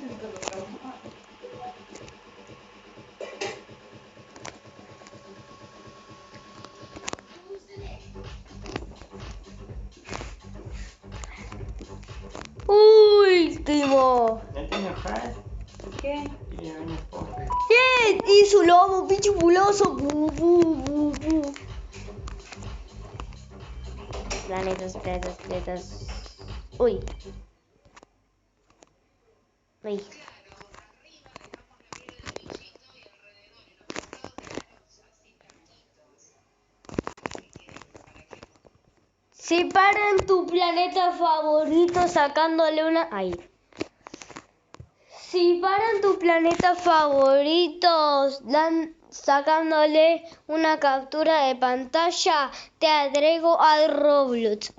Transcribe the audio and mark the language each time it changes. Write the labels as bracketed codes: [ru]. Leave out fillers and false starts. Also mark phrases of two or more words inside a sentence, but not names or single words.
[es] Último. ¿No te enojas? ¿Qué? Tiene un pobre. ¡Bien! Y su lobo pichubuloso. Bu, bu, bu, bu. Planetas. Uy. Uy. Separa en tu planeta favorito sacándole una... Ahí. Si paran tu planeta favorito sacándole una captura de pantalla, te agrego al Roblox.